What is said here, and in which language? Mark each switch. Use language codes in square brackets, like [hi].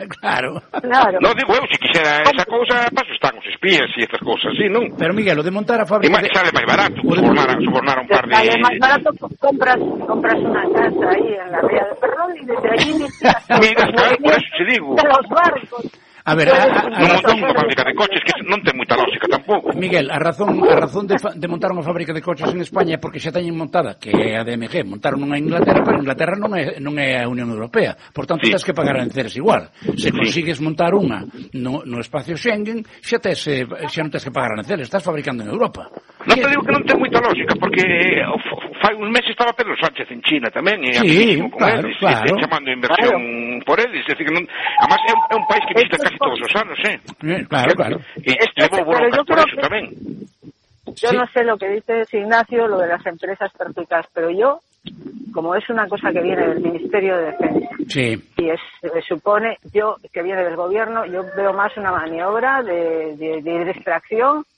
[es] Claro. No digo, si quisiera esa cosa, paso, están los espías y estas cosas, ¿sí, no? Pero Miguel, lo de montar a fábrica... Y sale más barato, sobornar a un par de... Sale más barato, compras una casa ahí en la Ría de Ferrol y desde allí... Mira, claro, por eso sí digo. De los barcos. A ver, [gl] non montar unha fábrica de coches, que non ten moita lógica tampouco. Miguel, a razón de montar unha fábrica de coches en España é porque xa teñen montada, que é a DMG, montaron unha Inglaterra, pero Inglaterra non é a Unión Europea. Por tanto, sí. Tens que pagar aranceles igual. Se consigues montar unha no espacio Schengen, xa non tens que pagar aranceles, estás fabricando en Europa. Non te digo que non ten moita lógica, porque fai un mes estaba Pedro Sánchez en China tamén, e sí, aquí, claro, eles, claro. Chamando inversión claro. Por eles, é decir, que non, además é un país que visita casi todos os anos, Claro, claro. E vou borrocas por eso que... tamén. [es] Yo sí. No sé lo que dices, Ignacio, lo de las empresas perjudicadas, pero yo, como es una cosa que viene del Ministerio de Defensa, sí. Y es, se supone yo que viene del gobierno, yo veo más una maniobra de distracción